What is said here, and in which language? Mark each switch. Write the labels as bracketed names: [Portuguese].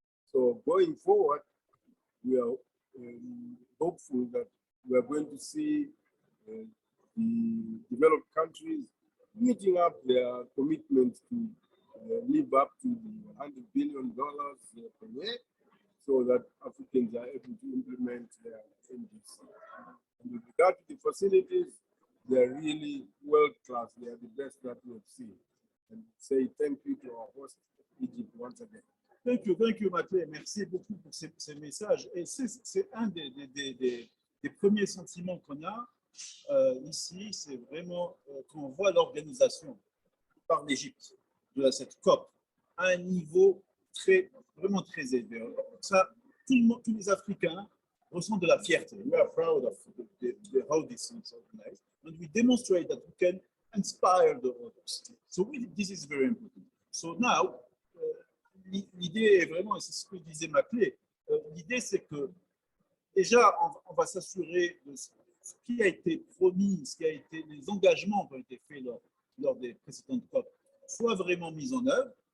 [English] So going forward, we are hopeful that we are going to see the developed countries meeting up their commitment to live up to the $100 billion per year, so that Africans are able to implement their NDC. And with regard to the facilities, they are really world-class. They are the best that we have seen. And say thank you to our host, Egypt, once again. Thank you, Matlé. [French] Merci beaucoup pour ces messages. Et c'est un des premiers sentiments qu'on a ici, c'est vraiment quand on voit l'organisation par l'Égypte de cette COP à un niveau vraiment très élevé. Ça, tous les Africains ressentent de la fierté. [English] We are proud of how this is organized, and we demonstrate that we can inspire the others. So this is very important. So now, [French] l'idée est vraiment, et c'est ce que disait Matlé, l'idée c'est que déjà on va s'assurer de ce qui a été promis, les engagements qui ont été faits lors des précédentes COP soient vraiment mis en œuvre.